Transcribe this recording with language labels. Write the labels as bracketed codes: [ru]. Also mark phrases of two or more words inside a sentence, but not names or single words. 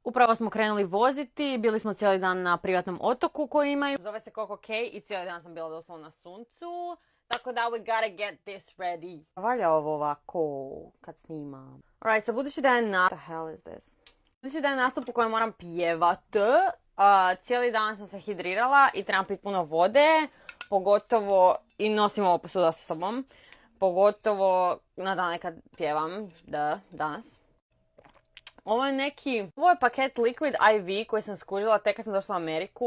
[hr] Upravo smo krenuli voziti, bili smo cijeli dan na privatnom otoku koji imaju. Zove se Coco Cay i cijeli dan sam bila doslovno na suncu. Tako da [en] we gotta get this ready. [hr] Valja ovo ovako kad snimam. [en] Alright, so [hr] budući da je [en] What the hell is this? [hr] Budući da je nastup u kojem moram pjevat, cijeli dan sam se hidrirala i trebam piti puno vode. Pogotovo, i nosim ovo posuda sa sobom. Pogotovo na dane kad pjevam, danas. Ovo je paket Liquid IV koji sam skužila tek kad sam došla u Ameriku.